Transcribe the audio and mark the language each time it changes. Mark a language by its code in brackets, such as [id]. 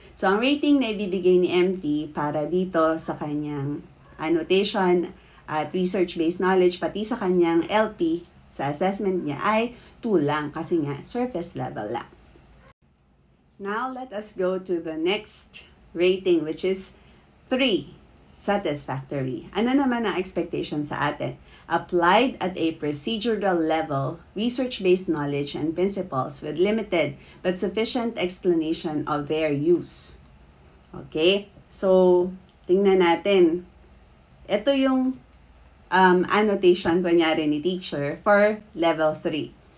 [tl] So, ang rating na ibibigay ni MT para dito sa kanyang annotation at research-based knowledge, pati sa kanyang LP, sa assessment niya ay 2 lang kasi nga surface level lang. [en] Now, let us go to the next rating, which is 3, satisfactory. [tl] Ano naman ang expectation sa atin? [en] Applied at a procedural level, research-based knowledge and principles with limited but sufficient explanation of their use. Okay? [tl] So, tingnan natin. Ito yung annotation, kunyari ni teacher, [en] for level 3.